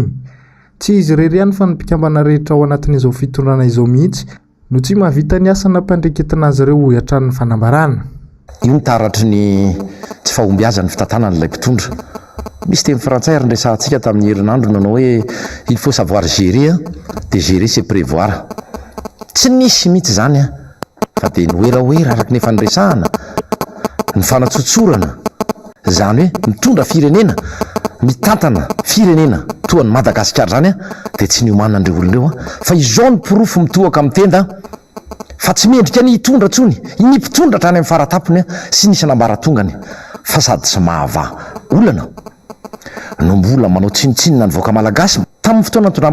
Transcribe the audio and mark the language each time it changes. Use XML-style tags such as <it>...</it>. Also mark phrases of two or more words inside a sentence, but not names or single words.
<mg>Tsy izy irery ihany fa ny mpikambana rehetra ao anatin'izao fitondrana izao mihitsy no tsy mahavita ny asana mpandreketina azy ireo ho hiatran'ny fanambarana. Io ny taratry ny tsy fahombiazan'ny fitantanan'ilay mpitondra. Misy teny frantsay ary nresantsika tamin'ny herinandro nanao hoe</mg> <fr>il faut savoir gérer de gérer c'est prévoir.</fr> <mg>Tsy nisy mihitsy zany fa dia noeraoera araky ny efa niresahana ny fanatsotsorana zany hoe mitondra firenena mitantana firenena toa ny Madagasikara zany dia tsy niomanana andreo olon'ireo fa izao ny pirofo mitohaka amin'ny tenda fa tsy mendrika ny hitondra tsony ny mpitondra trany amin'ny faratapony sy nisy nambaratongany fa sady tsy mahava olana no mbola manao tsinitsinina ny vahoaka malagasy tamin'ny fotoana nitondran'ny</mg>